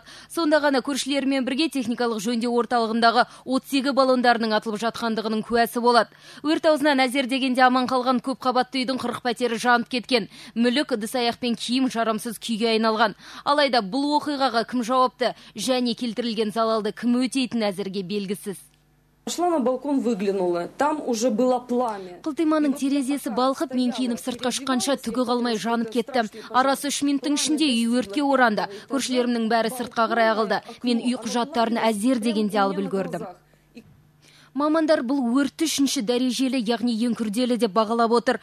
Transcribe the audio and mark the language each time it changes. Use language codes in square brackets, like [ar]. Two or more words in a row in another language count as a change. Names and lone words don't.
[kk] Сонда ғана көршілерімен бірге техникалық жөндеу орталығындағы оттегі баллондарының атылып жатқандығының куәсі болады. Өрт аузынан әзер дегенде аман қалған көп қабатты үйдің 40 пәтері жанып кеткен. Мүлік, ыдыс-аяқ пен киім жарамсыз күйге айналған. Алайда бұл оқиғаға кім жауапты және келтірілген залалды кім өтейтін әзірге белгісіз. [ru] Пошла на балкон, выглянула. Там уже было пламя. [kk] Қылтиманың терезесі балқып, мен киініп сыртқа шыққанша түгі қалмай жанып кетті. Арасы 3 минуттың ішінде үй өртке оранды. Көршілерімнің бәрі сыртқа қарай ағылды. Мен үй құжаттарын әзер дегенде алып үлгердім. Мамандар бұл өртті 3-ші дәрежелі, яғни ең күрделі деп бағалап отыр.